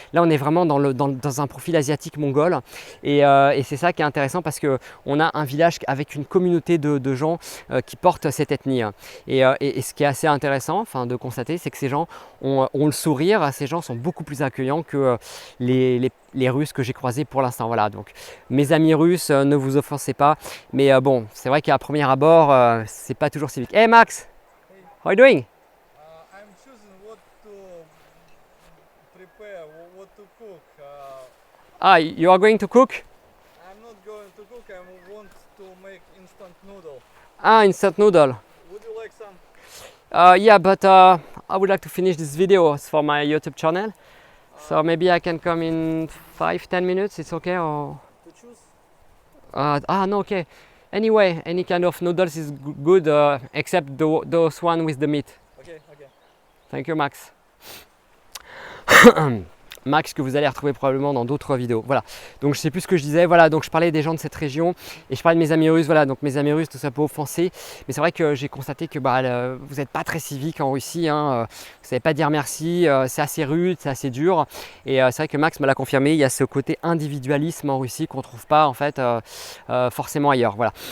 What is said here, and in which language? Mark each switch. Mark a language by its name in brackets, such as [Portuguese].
[French] Là, on est vraiment dans un profil asiatique mongol. Et c'est ça qui est intéressant parce qu'on a un village avec une communauté de gens qui portent cette ethnie. Et ce qui est assez intéressant enfin, de constater, c'est que ces gens ont le sourire. Ces gens sont beaucoup plus accueillants que les Russes que j'ai croisés pour l'instant. Voilà, donc mes amis russes, ne vous offensez pas. Mais bon, c'est vrai qu'à premier abord, c'est pas toujours civique. [English] Hey Max, how are you doing? I'm choosing what to prepare, what to cook. Ah, you are going to cook? I'm not going to cook, I want to make instant noodle. Ah, instant noodle. Would you like some? Yeah, but I would like to finish this video for my YouTube channel. So maybe I can come in 5-10 minutes, it's okay? Or... To choose? No, okay. Anyway, any kind of noodles is good except those one with the meat. Okay, okay. Thank you, Max. [French] Max que vous allez retrouver probablement dans d'autres vidéos. Voilà, donc je sais plus ce que je disais. Voilà, donc je parlais des gens de cette région et je parlais de mes amis russes. Voilà, donc mes amis russes, tout ça peut offenser, mais c'est vrai que j'ai constaté que vous n'êtes pas très civique en Russie, hein. Vous savez pas dire merci, c'est assez rude, c'est assez dur. Et c'est vrai que Max me l'a confirmé, il y a ce côté individualisme en Russie qu'on trouve pas en fait forcément ailleurs. Voilà.